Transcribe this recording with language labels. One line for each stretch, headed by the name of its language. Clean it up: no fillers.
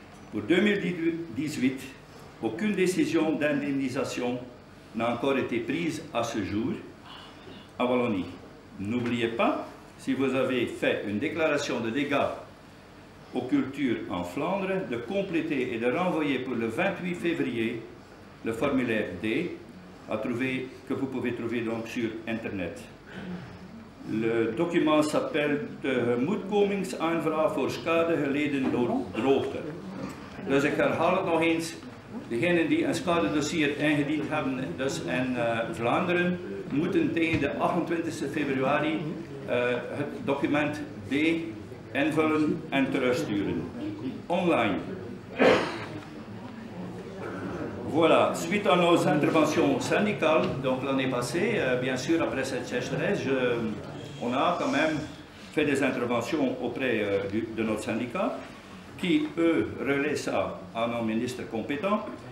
French: Pour 2018, aucune décision d'indemnisation n'a encore été prise à ce jour à Wallonie. N'oubliez pas, si vous avez fait une déclaration de dégâts aux cultures en Flandre, de compléter et de renvoyer pour le 28 février le formulaire D que vous pouvez trouver donc sur Internet. Le document s'appelle
Dutch: de Tegemoetkomingsaanvraag voor schade geleden door droogte. Dus ik herhaal het nog eens. Degenen die een schadedossier ingediend hebben, dus in Vlaanderen, moeten tegen de 28 februari het document D invullen en terugsturen. Online.
French: Voilà, suite à nos interventions syndicales, donc l'année passée, bien sûr, après cette sécheresse, on a quand même fait des interventions auprès de notre syndicat, qui, eux, relaient ça à nos ministres compétents.